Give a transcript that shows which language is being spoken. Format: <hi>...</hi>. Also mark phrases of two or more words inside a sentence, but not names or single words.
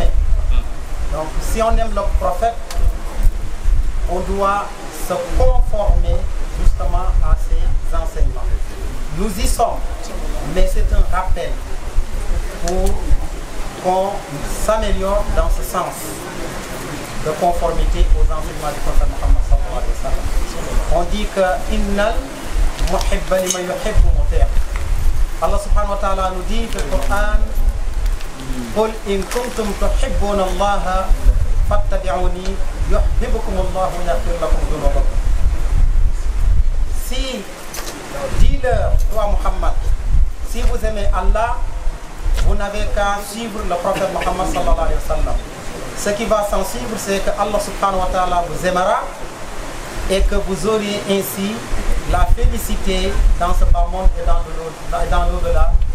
<fr>Donc si on aime le prophète, on doit se conformer justement à ses enseignements. Nous y sommes, mais c'est un rappel pour qu'on s'améliore dans ce sens de conformité aux enseignements du prophète Muhammad</fr> <ar>صلى الله عليه وسلم.</ar> <fr>On dit que</fr> <ar>إن المحب لمن يحب مطيع'.</ar> <fr>Allah</fr> <ar>سبحانه وتعالى</ar> <fr>nous dit dans le Coran,</fr> <ar>قل إن كنتم تحبون الله فاتبعوني يحببكم الله ويغفر لكم ذنوبكم.</ar> <fr>Si, dis-leur, toi Muhammad, si vous aimez Allah, vous n'avez qu'à suivre le prophète Muhammad</fr> <ar>صلى الله عليه وسلم.</ar> <fr>Ce qui va s'en suivre, c'est que Allah</fr> <ar>سبحانه وتعالى</ar> <fr>vous aimera et que vous aurez ainsi la félicité dans ce bas monde et dans l'au-delà.</fr>